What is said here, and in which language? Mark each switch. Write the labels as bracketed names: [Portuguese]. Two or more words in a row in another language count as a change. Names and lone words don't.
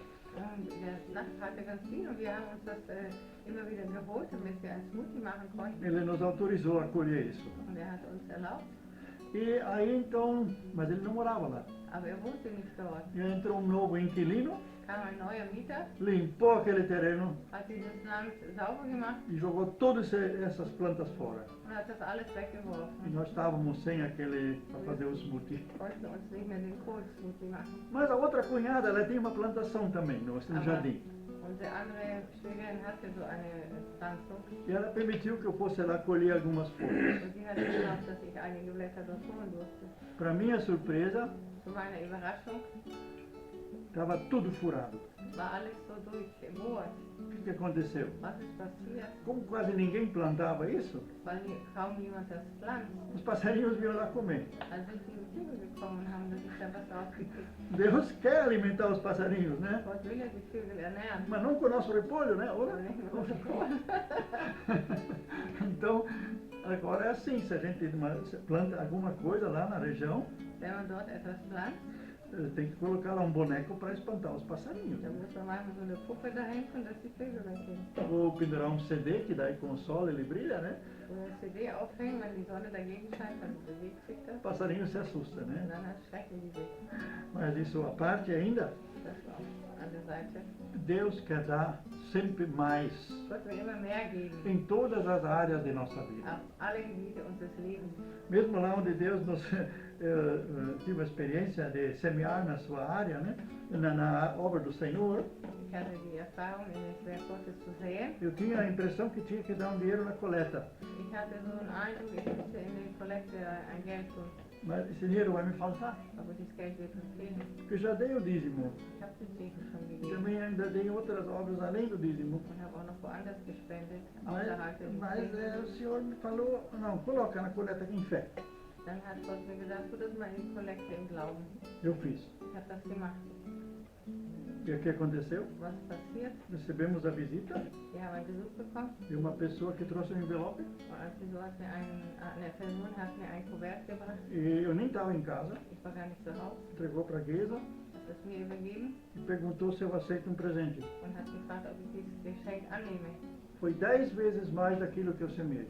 [German] Und der Nachbar hatte ganz viel und wir haben uns das immer wieder geholt, damit wir ein Smoothie machen konnten. [Portuguese] Ele nos autorizou a colher isso. [German] Und er hat uns erlaubt, [Portuguese] E aí então, mas ele não morava lá. [German] aber wohnte nicht dort. [Portuguese] E aí entrou um novo inquilino, [German] Kam ein neuer Mieter, [Portuguese] limpou aquele terreno [German] hat dieses Land sauber gemacht [Portuguese] e jogou todas essas plantas fora. [German] und hat das alles [Portuguese] E [German] weggeworfen. [Portuguese] nós estávamos sem aquele para fazer o smoothie. [German] Konnten uns nicht mehr den Kohl-Smoothie machen. [Portuguese] Mas a outra cunhada, ela tem uma plantação também no jardim. [German] Unsere andere Schwägerin hatte so eine Pflanzung [Portuguese] E ela permitiu que eu fosse lá colher algumas folhas. [German] und die hat erlaubt, dass ich einige Blätter dort holen durfte. [Portuguese] Para minha surpresa, [German] Zu meiner Überraschung [Portuguese] estava tudo furado. [German] war alles so durchbohrt. [Portuguese] O que aconteceu? [German] Was ist passiert? [Portuguese] Como quase ninguém plantava isso, [German] Weil kaum jemand das pflanzt. [Portuguese] os passarinhos vinham lá comer. [German] Dann sind die Vögel gekommen und haben sich da was rausgekriegt. [Portuguese] Deus quer alimentar os passarinhos, né? [German] Gott will ja die Vögel ernähren. [Portuguese] Mas não com o nosso repolho, né? [German] Aber nicht mit unserem Kohl. [Portuguese] Então, agora é assim, se a gente planta alguma coisa lá na região, [German] Wenn man dort etwas pflanzt, [Portuguese] tem que colocar lá um boneco para espantar os passarinhos. [German] dann muss man manchmal so eine Puppe dahin tun, dass die Vögel weggehen. [Portuguese] Ou pendurar um CD, que daí com o sol ele brilha, né? [German] Oder eine CD aufhängen, wenn die Sonne dagegen scheint, dann bewegt sich das. [Portuguese] O passarinho se assusta, [German] Und [Portuguese] né? [German] dann erschrecken die sich. [Portuguese] Mas isso à parte ainda, [German] Das auf an der Seite. [Portuguese] Deus quer dar sempre mais [German] Gott will immer mehr geben. [Portuguese] em todas as áreas de nossa vida. [German] Auf alle Gebiete unseres Lebens. [Portuguese] Mesmo lá onde Deus nos tive a experiência de semear na sua área, né? Na obra do Senhor, [German] Ich hatte die Erfahrung, in das Werk Gottes zu sehen. [Portuguese] eu tinha a impressão que tinha que dar um dinheiro na coleta. [German] Ich hatte so einen Eindruck, ich müsste in die Kollekte ein Geld tun. [Portuguese] Mas esse dinheiro vai me faltar, [German] Aber dieses Geld wird uns fehlen. [Portuguese] porque eu já dei o dízimo. [German] Ich habe den Segen schon [Portuguese] E [German] gegeben. [Portuguese] também ainda dei outras obras além do dízimo. [German] Und habe auch noch woanders gespendet, [Portuguese] Mas, [German] außerhalb des [Portuguese] mas [German] Segens. [Portuguese] o Senhor me falou, não, coloca na coleta em fé. [German] Dann hat Gott mir gesagt, tu das mal in die Kollekte im Glauben. [Portuguese] Eu fiz. [German] Ich habe das gemacht. [Portuguese] E o que aconteceu? [German] Was passiert? [Portuguese] Recebemos a visita [German] Wir haben einen Besuch bekommen [Portuguese] de uma pessoa que trouxe um envelope [German] und als Besuch hat mir eine Person hat mir ein Kuvert gebracht. [Portuguese] e eu nem estava em casa. [German] Ich war gar nicht zu Hause. [Portuguese] Entregou para a Geisa [German] Hat es mir übergeben [Portuguese] e perguntou se eu aceito um presente. [German] und hat gefragt, ob ich dieses Geschenk annehme. [Portuguese] foi 10 vezes mais daquilo que eu semeei.